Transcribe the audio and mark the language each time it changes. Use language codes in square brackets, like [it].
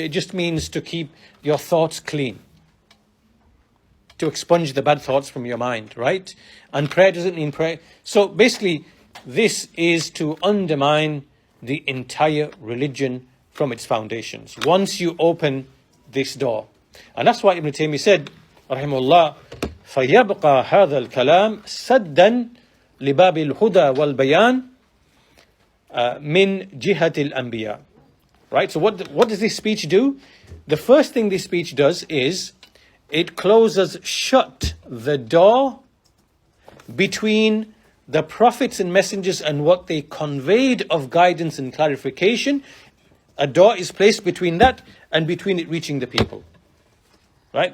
[en] It just means to keep your thoughts clean, to expunge the bad thoughts from your mind, right? And prayer doesn't mean prayer. So basically, this is to undermine the entire religion from its foundations. Once you open this door. And that's why Ibn Taymiyyah said, [ar] rahimahullah, فَيَبْقَى هَذَا الْكَلَامِ سَدًّا لِبَابِ الْهُدَى وَالْبَيَانِ مِنْ جِهَةِ الْأَنْبِيَاءِ. [en] Right? So what does this speech do? The first thing this speech does is it closes shut the door between the prophets and messengers and what they conveyed of guidance and clarification. A door is placed between that and between it reaching the people. Right?